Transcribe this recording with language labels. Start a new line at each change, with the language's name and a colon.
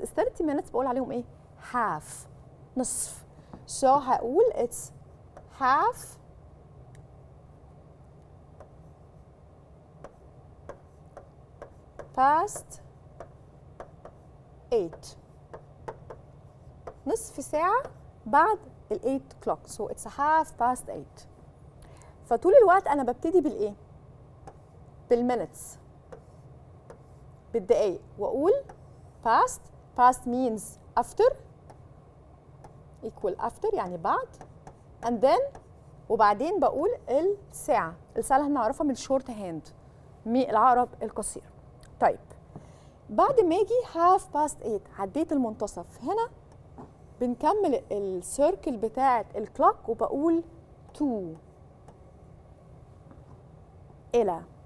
English: It's 30 minutes
Arabic: بقول عليهم ايه؟
English: half.
Arabic: نصف.
English: So هقول it's half past 8.
Arabic: نصف ساعة بعد ال 8 o'clock.
English: So it's half past 8.
Arabic: فطول الوقت أنا ببتدي بالإيه؟ بالminutes، بالدقايق، وأقول past.
English: past means after equal after
Arabic: يعني بعد. and then وبعدين بقول الساعة. الساعة اللي هنعرفها من الشورت هاند، العقرب القصير. طيب بعد ما اجي half past 8 عديت المنتصف، هنا بنكمل السيركل بتاعت الكلوك وبقول to إلى.